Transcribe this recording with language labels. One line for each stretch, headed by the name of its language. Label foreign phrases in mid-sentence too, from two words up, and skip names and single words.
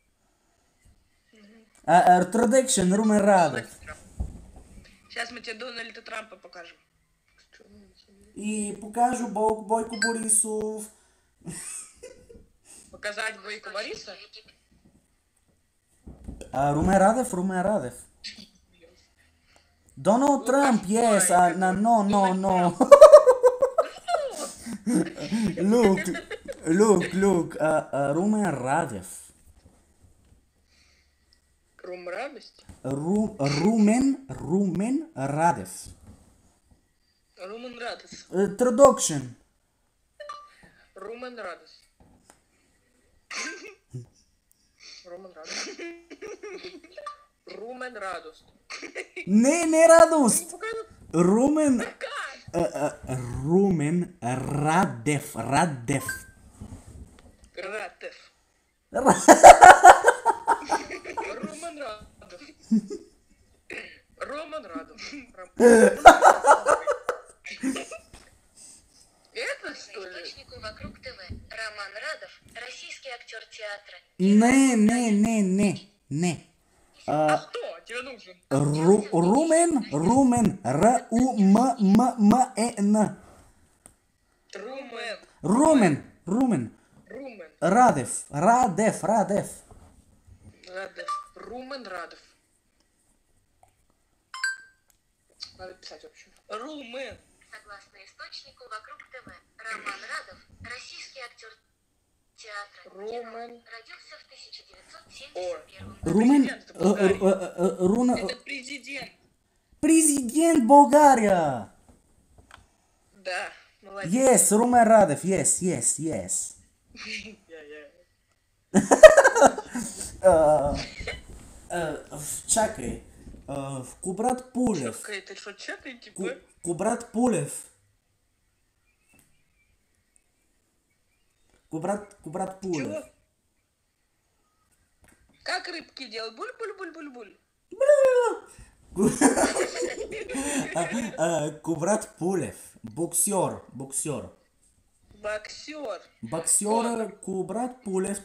Russian: Traduction, Румен Радев. Сейчас мы тебе Дональда Трампа покажем. И покажу Бойко Борисов. Показать Бойко Бориса? Румен Радев.
English: Donald Trump, yes, no. Look,
Russian: Румен Радев. Рум радость? Румен Радев. Румен радость. Traduction. Румен радость. Румен радость. Румен радость. Не радост. Румен Радев. Радев. Роман Радов. Роман Радов. Это что ли? Источнику вокруг ТВ. Роман Радов, российский актер театра. Не. А кто тебе нужен? Румен. Румен. Румен. Радев. Радов. Румен Радов. Надо писать вообще. Румен. Согласно источнику вокруг ТВ. Роман Радов, российский актер театра. Румен. Родился в 1971 году. Румен. Это президент.
Bulgarian: Президент България.
Russian: Да, молодец.
English: Yes, Румен Радев. Yes. Чакай.
Russian: Кубрат Пулев. Чакай, ты что, чакай, типа? Кубрат Пулев. Кубрат Пулев. Чего? Как рыбки делают? Буль-буль-буль-буль-буль. Коврат Пулев. Боксер. Боксер. Боксер Коврат Пулев.